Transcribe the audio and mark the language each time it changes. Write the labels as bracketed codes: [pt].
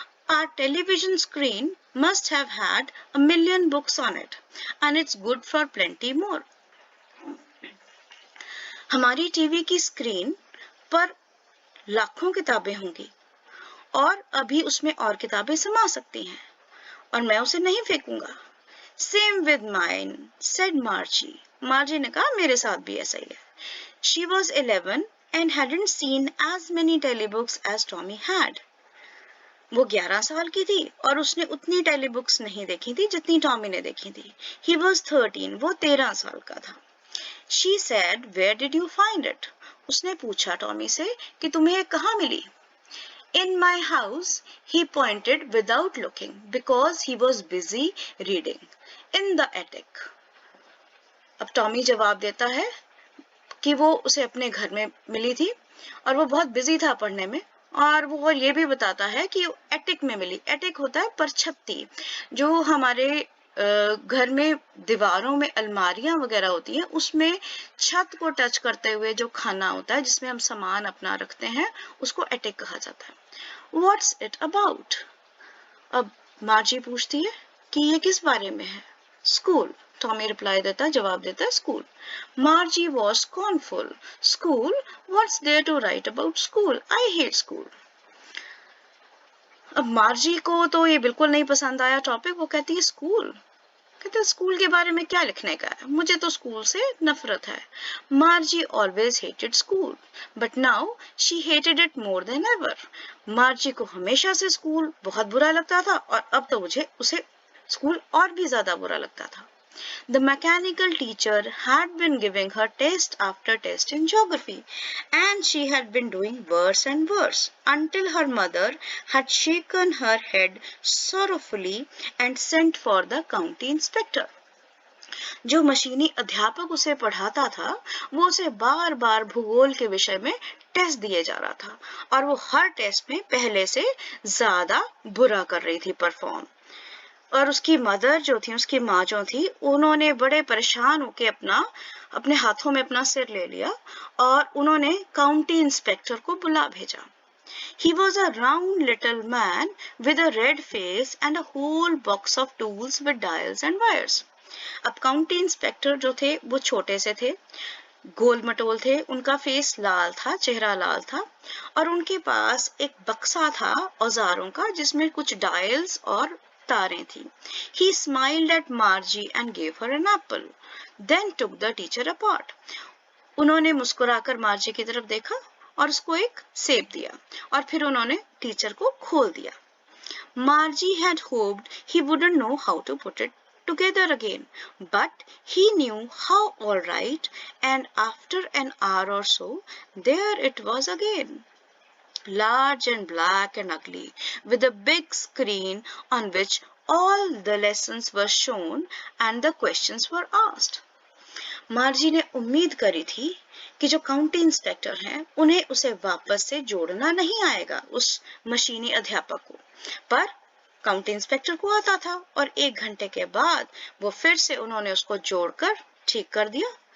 [en] Our television screen must have had 1,000,000 books on it, and it's good for plenty more. [hi] हमारी TV की screen पर लाखों किताबें होंगी और अभी उसमें और किताबें समा सकती हैं और मैं उसे नहीं फेंकूंगा। [en] Same with mine, said Margie. [hi] Margie ने कहा मेरे साथ भी ऐसा ही है। [en] She was 11 and hadn't seen as many telebooks as Tommy had. [hi] वो 11 साल की थी और उसने उतनी टेलीबुक्स नहीं देखी थी जितनी टॉमी ने देखी थी। [en] He was 13, [hi] वो 13 साल का था। [en] She said, where did you find it? [hi] उसने पूछा टॉमी से कि तुम्हें ये कहाँ मिली? [en] In my house, he pointed without looking because he was busy reading. In the attic. [hi] अब टॉमी जवाब देता है कि वो उसे अपने घर में मिली थी और वो बहुत बिजी था पढ़ने में, और वो ये भी बताता है कि एटिक में मिली। एटिक होता है परछत्ती, जो हमारे घर में दीवारों में अलमारियां वगैरह होती हैं, उसमें छत को टच करते हुए जो खाना होता है जिसमें हम सामान अपना रखते हैं, उसको एटिक कहा जाता है। [en] What's it about? [hi] अब मार्जी पूछती है कि ये किस बारे में है? स्कूल, टॉमी रिप्लाई देता है, जवाब देता है school. [en] Margie was scornful. School? What's there to write about school? I hate school. [hi] अब मार्जी को तो ये बिल्कुल नहीं पसंद आया टॉपिक। वो कहती है स्कूल, कहते हैं स्कूल के बारे में क्या लिखने का है, मुझे तो स्कूल से नफरत है। [en] Margie always hated school but now she hated it more than ever. [hi] मार्जी को हमेशा से स्कूल बहुत बुरा लगता था और अब तो उसे स्कूल और भी ज्यादा बुरा लगता था। [en] The mechanical teacher had been giving her test after test in geography, and she had been doing worse and worse until her mother had shaken her head sorrowfully and sent for the county inspector. [hi] जो मशीनी अध्यापक उसे पढ़ाता था, वो उसे बार बार भूगोल के विषय में टेस्ट दिए जा रहा था और वो हर टेस्ट में पहले से ज्यादा बुरा कर रही थी परफॉर्म। और उसकी मदर जो थी, उसकी माँ जो थी, उन्होंने बड़े परेशान होके अपने हाथों में अपना सिर ले लिया और उन्होंने काउंटी इंस्पेक्टर को बुला भेजा। [en] He was a round little man with a red face and a whole box of tools with dials and wires. [hi] अब काउंटी इंस्पेक्टर जो थे वो छोटे से थे, गोल मटोल थे, उनका फेस लाल था, चेहरा लाल था और उनके पास एक बक्सा था औजारों का जिसमें कुछ डायल्स और तारें थी। [en] He smiled at Margie and gave her an apple, then took the teacher apart. [hi] उन्होंने मुस्कुराकर मार्जी की तरफ देखा और उसको एक सेब दिया और फिर उन्होंने टीचर को खोल दिया। [en] Margie had hoped he wouldn't know how to put it together again, but he knew how all right, and after an hour or so, there it was again. Large and black and ugly, with a big screen on which all the lessons were shown and the questions were asked. [hi] मार्जी ने उम्मीद करी थी कि जो county inspector हैं, उन्हें उसे वापस से जोड़ना नहीं आएगा, उस मशीनी अध्यापक को, पर काउंटी इंस्पेक्टर को आता था और 1 घंटे के बाद वो फिर से उन्होंने उसको जोड़कर ठीक कर दिया।